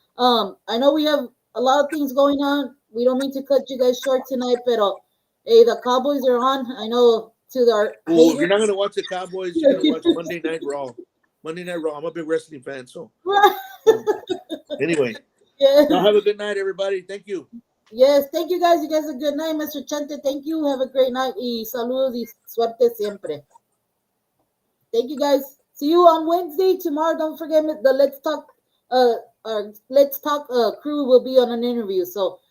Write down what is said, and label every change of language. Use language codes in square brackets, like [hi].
[en] I know we have a lot of things going on. We don't mean to cut you guys short tonight, but hey, the Cowboys are on. I know to our Oh, if you're haters. not gonna watch the Cowboys, you're gonna watch Monday Night Raw. Monday Night Raw. I'm a big wrestling fan, so um, anyway, y'all yes, have a good night, everybody. Thank you. yes. Thank you guys. You guys have a good night, Mr. Chente. Thank you. Have a great night. [es] Y saludos y suerte siempre. [en] Thank you guys. See you on Wednesday. Tomorrow, don't forget the Let's Talk our Let's Talk crew will be on an interview. So